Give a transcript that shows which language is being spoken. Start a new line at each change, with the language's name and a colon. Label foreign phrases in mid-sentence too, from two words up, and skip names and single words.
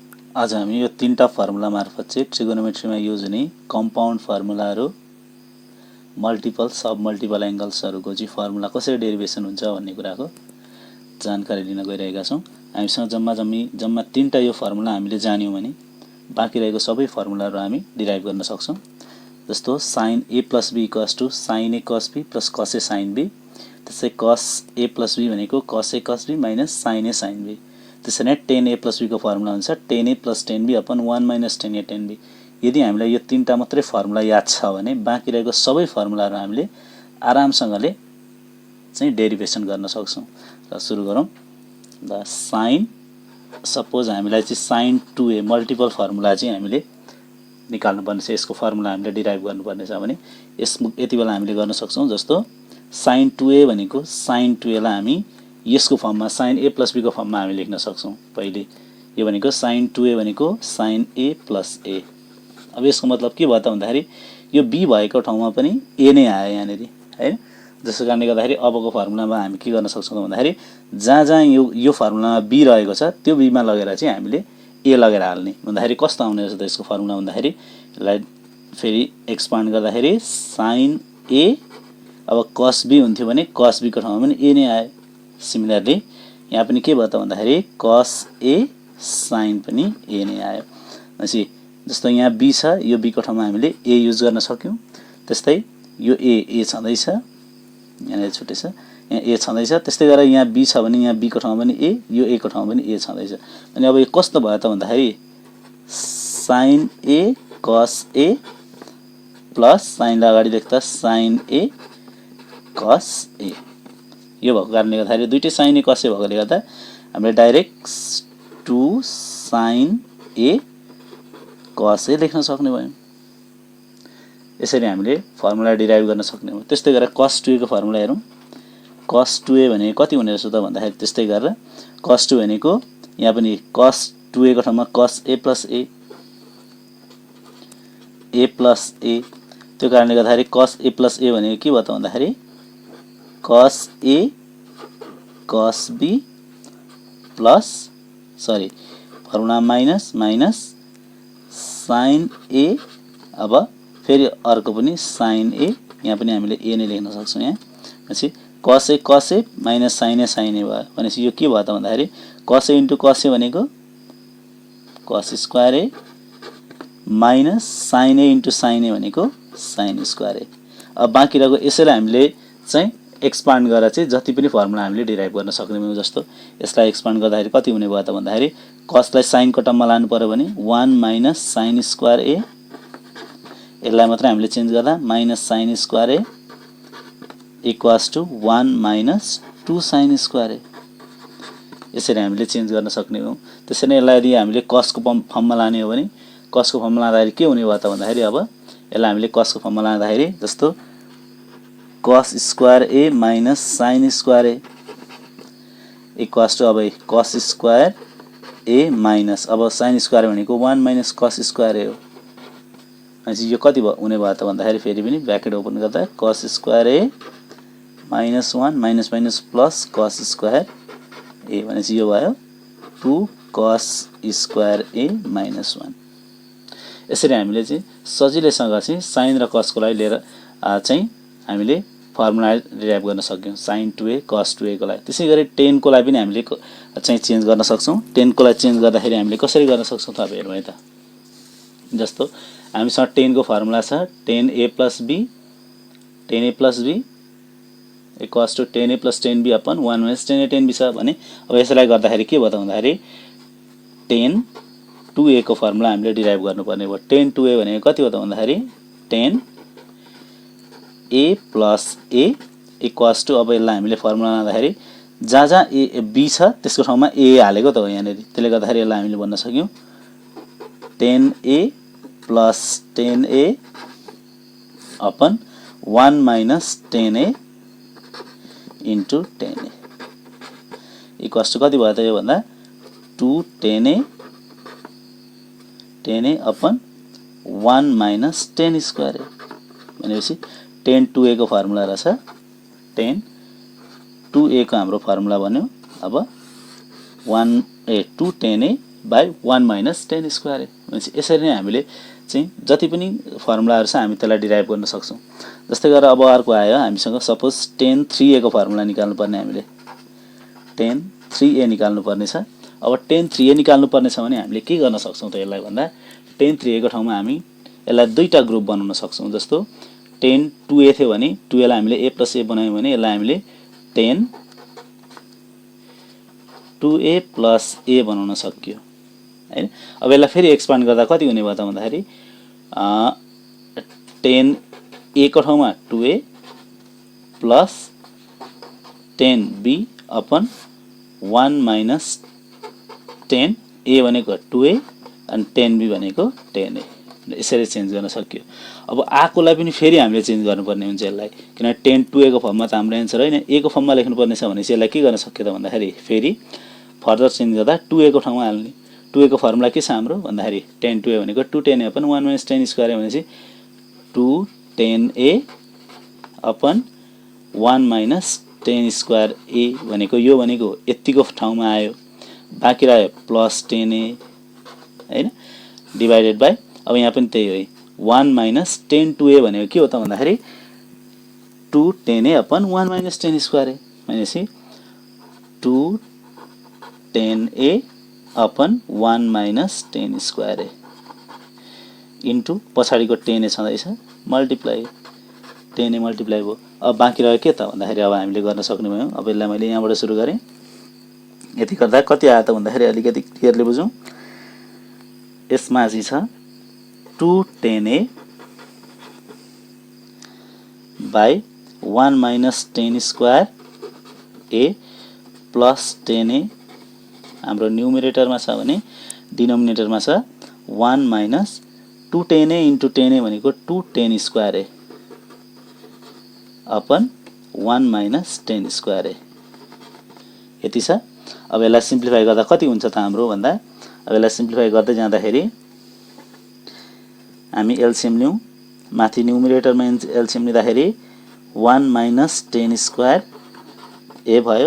Nepali: आज हामी यो तीनटा फर्मुला मार्फत चाहिँ ट्रिगोनोमेट्रीमा युज हुने
English: compound formulas multiple sub multiple angles
Nepali: चाहिँ फर्मुला कसरी डेरिभेसन हुन्छ भन्ने कुराको जानकारी लिन गइरहेका छौं। हामीसँग जम्मा तीनटा यो फर्मुला हामीले जान्यौं भने बाँकी रहेको सबै फर्मुलाहरू हामी डिराइभ गर्न सक्छौं। जस्तो sin a + b = sin a cos b + cos a sin b। त्यसै cos a + b भनेको cos a cos b - sin a sin b। त्यसै नै tan a + b को फर्मुला हुन्छ tan a + tan b / 1 - tan a tan b। यदि हामीलाई यो तीनटा मात्रै फर्मुला याद छ भने बाँकी रहेको सबै फर्मुलाहरू हामीले आरामसँगले चाहिँ डेरिभेसन गर्न सक्छौं। र सुरु गरौं। द sin सपोज हामीलाई चाहिँ sin 2a
English: multiple formula
Nepali: चाहिँ हामीले निकाल्नु पर्ने छ। यसको फर्मुला हामीले डिराइभ गर्नुपर्ने छ भने यति बेला हामीले गर्न सक्छौं। जस्तो sin 2a भनेको sin 2a लाई हामी यसको फर्ममा sin a + b को फर्ममा हामी लेख्न सक्छौं। पहिले यो भनेको sin 2a भनेको sin a + a। अब यसको मतलब के भयो त भन्दाखेरि यो b भएको ठाउँमा पनि a नै आयो यहाँनेरि, हैन। जसको कारणले गर्दाखेरि अबको फर्मुलामा हामी के गर्न सक्छौं त भन्दाखेरि जहाँ यो फर्मुलामा b रहेको छ त्यो b मा लगेर चाहिँ हामीले a लगेर हाल्ने। भन्दाखेरि कस्तो आउने रहेछ त यसको फर्मुला भन्दाखेरि यसलाई फेरि एक्सपान्ड गर्दाखेरि sin a अब cos b हुन्थ्यो भने cos b को ठाउँमा पनि a नै आयो। सिमिलरली यहाँ पनि के भयो त भन्दाखेरि cos a sin पनि a नै आयो। भनेपछि जस्तो यहाँ b छ, यो b को ठाउँमा हामीले a युज गर्न सक्यौं। त्यस्तै यो a छँदैछ, यहाँ छुटे छ, यहाँ a छँदैछ। त्यस्तै गरेर यहाँ b छ भने यहाँ b को ठाउँमा पनि a, यो a को ठाउँमा पनि a छँदैछ। अनि अब यो कस्तो भयो त भन्दाखेरि sin a cos a प्लस sin लाई अगाडि लेख्दा sin a cos a। यो भएको कारणले गर्दाखेरि दुईटै sin a cos a भएकोले गर्दा हामीले डाइरेक्ट 2 sin a cos a लेख्न सक्ने भयौं। यसरी हामीले फर्मुला डिराइभ गर्न सक्ने हो। त्यस्तै गरेर cos 2a को फर्मुला हेरौं। cos 2a भनेको कति हुने रहेछ त भन्दाखेरि त्यस्तै गरेर cos 2 भनेको यहाँ पनि cos 2a को ठाउँमा cos a + a त्यो कारणले गर्दाखेरि cos a + a भनेको के भयो त भन्दाखेरि cos a cos b प्लस फर्मुला माइनस sin a। अब फेरि अर्को पनि sin a, यहाँ पनि हामीले a नै लेख्न सक्छौं। यहाँ पछि cos a - sin a sin a भयो। भनेपछि यो के भयो त भन्दाखेरि cos a * cos a भनेको cos स्क्वायर a माइनस sin a * sin a भनेको sin स्क्वायर a। अब बाँकी रहेको यसैलाई हामीले चाहिँ एक्सपान्ड गरेर चाहिँ जति पनि फर्मुला हामीले डिराइभ गर्न सक्ने भयौं। जस्तो यसलाई एक्सपान्ड गर्दाखेरि कति हुने भयो त भन्दाखेरि cos लाई sin को टर्ममा लानु पर्यो भने 1 - sin स्क्वायर a, यसलाई मात्र हामीले चेन्ज गर्दा -sin स्क्वायर a = 1 - 2 sin स्क्वायर a। यसरी हामीले चेन्ज गर्न सक्ने भयौं। त्यसै नै यसलाई यदि हामीले cos को फर्ममा लाने हो भने cos को फर्ममा लाँदाखेरि के हुने भयो त भन्दाखेरि अब यसलाई हामीले cos को फर्ममा लाँदाखेरि जस्तो cos स्क्वायर a - sin स्क्वायर a = अब cos स्क्वायर a माइनस अब sin स्क्वायर भनेको 1 - cos स्क्वायर a हो। अनि यो कति हुने भयो त भन्दाखेरि फेरि पनि
English: bracket open
Nepali: गर्दा cos स्क्वायर a -1 - प्लस cos स्क्वायर a भनेपछि यो भयो 2 cos स्क्वायर a - 1। यसरी हामीले चाहिँ सजिलैसँग चाहिँ sin र cos को लागि लिएर चाहिँ हामीले फर्मुला डिराइभ गर्न सक्यौं। sin 2a cos 2a को लागि। त्यसैगरी tan को लागि पनि हामीले चाहिँ चेन्ज गर्न सक्छौं। tan को लागि चेन्ज गर्दाखेरि हामीले कसरी गर्न सक्छौं त हेरौँ है त। जस्तो हामीसँग tan को फर्मुला छ tan a + b = tan a + tan b / 1 - tan a tan b छ भने अब यसलाई गर्दाखेरि के भयो त भन्दाखेरि tan 2a को फर्मुला हामीले डिराइभ गर्नुपर्ने भयो। tan 2a भनेको कति हो त भन्दाखेरि tan a + a = अब यसलाई हामीले फर्मुला लाँदाखेरि जहाँ a b छ त्यसको ठाउँमा a हालेको त हो यहाँनेरि। त्यसले गर्दाखेरि यसलाई हामीले भन्न सक्यौं tan a + tan a / 1 - tan a * tan a = कति भयो त यो भन्दा 2 tan a / 1 - tan स्क्वायर a। भनेपछि tan 2a को फर्मुला रहेछ tan 2a को हाम्रो फर्मुला बन्यो अब 2 tan a बाई 1 माइनस
English: tan square a.
Nepali: भनेपछि यसरी नै हामीले चाहिँ जति पनि फर्मुलाहरू छ हामी त्यसलाई डिराइभ गर्न सक्छौँ। जस्तै गरेर अब अर्को आयो हामीसँग सपोज tan 3a को फर्मुला निकाल्नु पर्ने हामीले tan 3a निकाल्नु पर्ने छ। अब tan 3a निकाल्नु पर्ने छ भने हामीले के गर्न सक्छौँ त यसलाई भन्दा tan 3a को ठाउँमा हामी यसलाई दुईटा ग्रुप बनाउन सक्छौँ। जस्तो tan 2a थियो भने 2a लाई हामीले a + a बनायौँ भने यसलाई हामीले tan 2a + a बनाउन सकियो हैन। अब यसलाई फेरि एक्सपान्ड गर्दा कति हुने भयो त भन्दाखेरि tan a को ठाउँमा 2a प्लस tan b अपन 1 माइनस tan a भनेको 2a अनि tan b भनेको tan a। यसरी चेन्ज गर्न सकियो। अब आकोलाई पनि फेरि हामीले चेन्ज गर्नुपर्ने हुन्छ यसलाई, किनभने tan 2a को फर्ममा त हाम्रो एन्सर होइन, a को फर्ममा लेख्नुपर्ने छ भने चाहिँ यसलाई के गर्न सकियो त भन्दाखेरि फेरि
English: further change
Nepali: गर्दा 2a को ठाउँमा हाल्ने। 2a को फर्मुला के छ हाम्रो भन्दाखेरि tan 2a भनेको 2 tan a अपन 1 माइनस tan स्क्वायर भनेपछि 2 tan a अपन 1 माइनस tan स्क्वायर a भनेको यो भनेको यतिको ठाउँमा आयो, बाँकी रह्यो प्लस tan a हैन
English: divided by
Nepali: अब यहाँ पनि त्यही हो 1 माइनस tan 2a भनेको के हो त भन्दाखेरि 2 tan a अपन 1 माइनस tan स्क्वायर a भनेपछि 2 tan a अपन 1 माइनस tan स्क्वायर a इन्टु पछाडिको tan a छँदैछ मल्टिप्लाई tan a मल्टिप्लाई भयो। अब बाँकी रह्यो के त भन्दाखेरि अब हामीले गर्न सक्ने भयौँ। अब यसलाई मैले यहाँबाट सुरु गरेँ, यति गर्दा कति आयो त भन्दाखेरि अलिकति क्लियरली बुझौँ। यसमा चाहिँ छ 2 tan a बाई 1 माइनस tan स्क्वायर a प्लस tan a हाम्रो न्युमरेटरमा छ भने डिनोमिनेटरमा छ 1 माइनस 2 tan a इन्टु tan a भनेको 2 tan स्क्वायर a अपन 1 माइनस tan स्क्वायर a यति छ। अब यसलाई सिम्प्लिफाई गर्दा कति हुन्छ त हाम्रो भन्दा अब यसलाई सिम्प्लिफाई गर्दै जाँदाखेरि हामी एलसीएम लियौँ, माथि न्युमरेटरमा एलसीएम लिँदाखेरि 1 माइनस tan स्क्वायर a भयो।